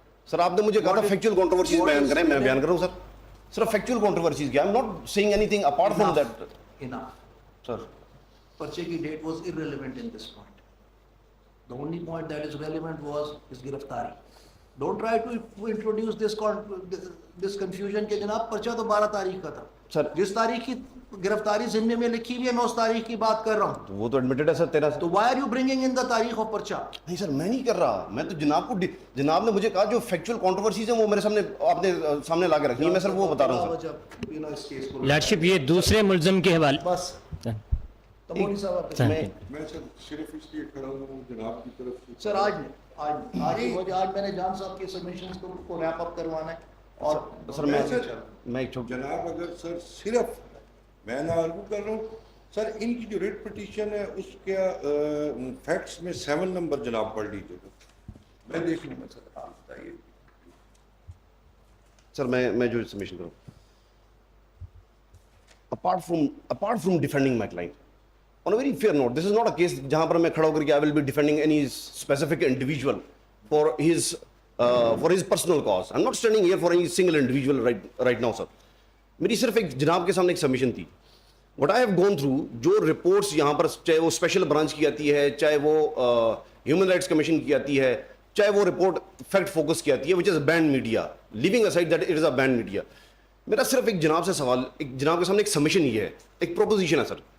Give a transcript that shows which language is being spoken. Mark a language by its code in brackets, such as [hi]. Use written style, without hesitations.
[ur] سر آپ نے مجھے کہا تھا فیکچوئل کنٹروورسیز بیان کریں, میں بیان کر رہا ہوں سر. سر فیکچوئل کنٹروورسیز کیا, [en] I am not seeing any thing apart from that. Enough. Sir, [ur] پرچے کی date [en] was irrelevant in this point. The only point that is relevant was his گرفتاری. Don't try to introduce this confusion [ur] کہ جناب پرچہ تو 12 تاریخ کا تھا. سر جس تاریخ کی گرفتاری ضمن میں لکھی ہوئی ہے میں اس تاریخ کی بات کر رہا ہوں. وہ تو ایڈمیٹڈ ہے سر 13 سے. [en] تو why are you bringing in the تاریخ of پرچہ؟ [ur] نہیں سر میں نہیں کر رہا, میں تو جناب کو, جناب نے مجھے کہا جو فیکچوئل کنٹروورسیز ہیں وہ میرے سامنے آپ نے سامنے لا کے رکھی ہے, میں سر وہ بتا رہا ہوں سر. لارڈشپ یہ دوسرے ملزم کے حوالے بس تمونی صاحب میں سر صرف اس لیے کھڑا ہوں جناب کی طرف سے. سر آج میں نے جان صاحب کے سبمیشنز کو ریپ اپ کروانا ہے. اور سر میں جناب اگر سر صرف میں نہ آرگو کر رہا ہوں سر, ان کی جو ریٹ پٹیشن ہے اس کے فیکٹس میں 7 نمبر جناب پڑھ لیجیے گا, میں دیکھ لوں گا سر. آپ بتائیے سر میں جو سبمیشن کروں, [en] apart from defending my client on a very fair note, this is not a case [ur] جہاں پر میں کھڑا ہو کر کے [en] I will be defending any specific individual for his personal cause. I'm not standing here for any single individual right now sir. [ur] میری صرف ایک جناب کے سامنے ایک سبمیشن تھی. [en] What I have gone through, [ur] جو رپورٹس یہاں پر چاہے وہ اسپیشل برانچ کی آتی ہے, چاہے وہ ہیومن رائٹس کمیشن کی آتی ہے, چاہے وہ رپورٹ فیکٹ فوکس کی آتی ہے [en] which is banned media, [ur] leaving aside that it is a banned media. میرا صرف ایک جناب سے سوال, ایک جناب کے سامنے ایک سبمیشن یہ ہے, ایک پروپوزیشن ہے سر.